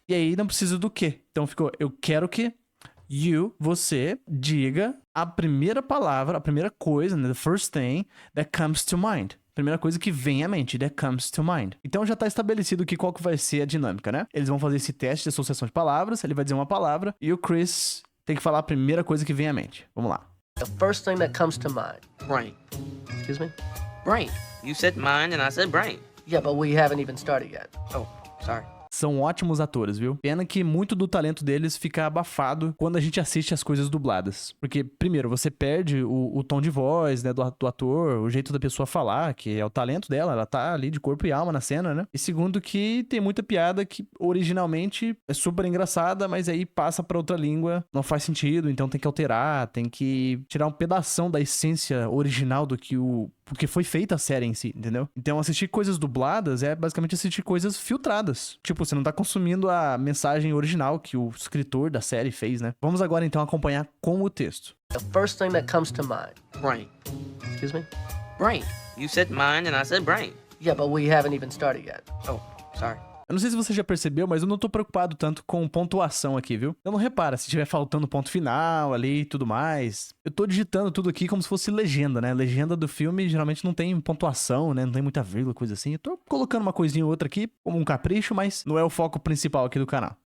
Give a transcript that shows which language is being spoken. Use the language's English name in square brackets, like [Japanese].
[Portuguese] E aí não precisa do que. Então ficou, eu quero que você, diga a primeira palavra, a primeira coisa, né? [English] The first thing that comes to mind. [Portuguese] Primeira coisa que vem à mente, [English] that comes to mind. [Portuguese] Então já tá estabelecido aqui qual que vai ser a dinâmica, né? Eles vão fazer esse teste de associação de palavras, ele vai dizer uma palavra, e o Chris tem que falar a primeira coisa que vem à mente. Vamos lá. [English] The first thing that comes to mind. Brain. Excuse me? Brain. You said mind and I said brain. Yeah, but we haven't even started yet. Oh, sorry. [Portuguese] São ótimos atores, viu? Pena que muito do talento deles fica abafado quando a gente assiste as coisas dubladas. Porque, primeiro, você perde o tom de voz, né, do ator, o jeito da pessoa falar, que é o talento dela, ela tá ali de corpo e alma na cena, né? E segundo que tem muita piada que originalmente é super engraçada, mas aí passa pra outra língua, não faz sentido, então tem que alterar, tem que tirar um pedação da essência original do que porque foi feita a série em si, entendeu? Então assistir coisas dubladas é basicamente assistir coisas filtradas. Tipo, você não tá consumindo a mensagem original que o escritor da série fez, né? Vamos agora então acompanhar com o texto. [English] The first thing that comes to mind. Brain. Excuse me? Brain. You said mind and I said brain. Yeah, but we haven't even started yet. Oh, sorry. [Portuguese] Eu não sei se você já percebeu, mas eu não tô preocupado tanto com pontuação aqui, viu? Então não repara se tiver faltando ponto final ali e tudo mais. Eu tô digitando tudo aqui como se fosse legenda, né? Legenda do filme geralmente não tem pontuação, né? Não tem muita vírgula, coisa assim. Eu tô colocando uma coisinha ou outra aqui, como um capricho, mas não é o foco principal aqui do canal.